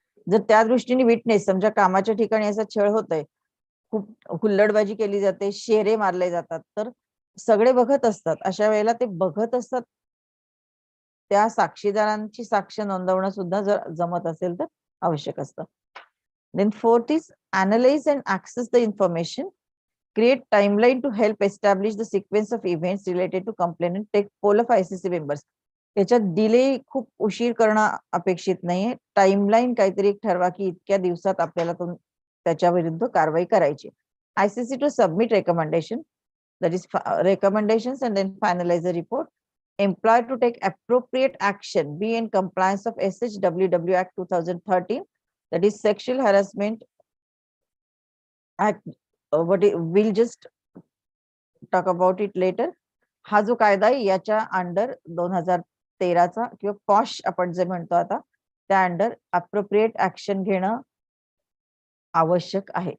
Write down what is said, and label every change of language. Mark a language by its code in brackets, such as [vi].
[mr] जर त्या दृष्टीने विटनेस, समजा कामाच्या ठिकाणी असा छळ होतोय, खूप हुल्लडबाजी केली जाते, शेरे मारले जातात, तर सगळे बघत असतात, अशा वेळेला ते बघत असतात त्या साक्षीदारांची साक्ष नोंदवणं सुद्धा जर जमत असेल तर आवश्यक असतं. [en] Then fourth is analyze and access the information. Create timeline to help establish the sequence of events related to complainant. Take poll of ICC members. [mr] त्याच्यात डिले खूप उशीर करणं अपेक्षित नाहीये. टाइमलाईन काहीतरी ठरवा की इतक्या दिवसात आपल्याला त्याच्या विरुद्ध कारवाई करायची. [en] ICC to submit recommendation, that is recommendations and then finalize the report. Employer to take appropriate action, be in compliance of SHWW Act 2013, that is Sexual Harassment Act. We'll just talk about it later. [mr] हा जो कायदा आहे याच्या under 2013चा किंवा posh आपण जे म्हणतो आता त्या अंडर अप्रोप्रिएट ऍक्शन घेणं आवश्यक आहे.